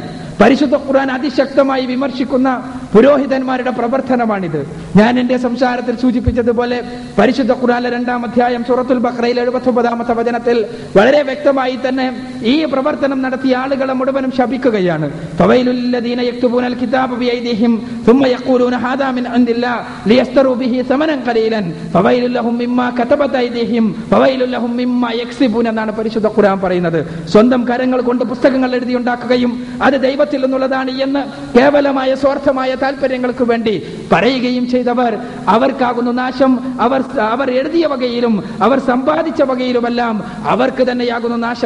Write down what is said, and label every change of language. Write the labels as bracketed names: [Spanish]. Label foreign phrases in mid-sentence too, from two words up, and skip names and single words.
[Malayalam] പരിശുദ്ധ ഖുർആൻ അതിശക്തമായി വിമർശിക്കുന്ന പുരോഹിതന്മാരുടെ പ്രവർത്തനമാണിത്. ഞാൻ എന്റെ സംസാരത്തിൽ സൂചിപ്പിച്ചതുപോലെ പരിശുദ്ധ ഖുർആനിലെ 2-ാം അധ്യായം സൂറത്തുൽ ബഖറയിലെ 79-ാമത്തെ വചനത്തിൽ വളരെ വ്യക്തമായി തന്നെ ഈ പ്രവർത്തനം നടത്തിയ ആളുകളെ മുഴുവനും ശപിക്കുകയാണ്. [Arabic] فويل للذين يكتبون الكتاب بأيديهم ثم يقولون هذا من عند الله ليشتروا به ثمنا قليلا فويل لهم مما كتبت ايديهم فويل لهم مما يكسبون [Malayalam] എന്നാണ് പരിശുദ്ധ ഖുർആൻ പറയുന്നത്. സ്വന്തം കരങ്ങൾ കൊണ്ട് പുസ്തകങ്ങൾ എഴുതി ഉണ്ടാക്കുകയും അത് ദൈവത്തിൽ നിന്നുള്ളതാണ് എന്ന് കേവലമായ സ്വാർത്ഥമായ താല്പര്യങ്ങൾക്ക് വേണ്ടി പറയുകയും ചെയ്തവർ അവർക്കാകുന്നു നാശം. അവർ എഴുതിയ വകയിലും അവർ സമ്പാദിച്ച വകയിലുമെല്ലാം അവർക്ക് തന്നെയാകുന്നു നാശം.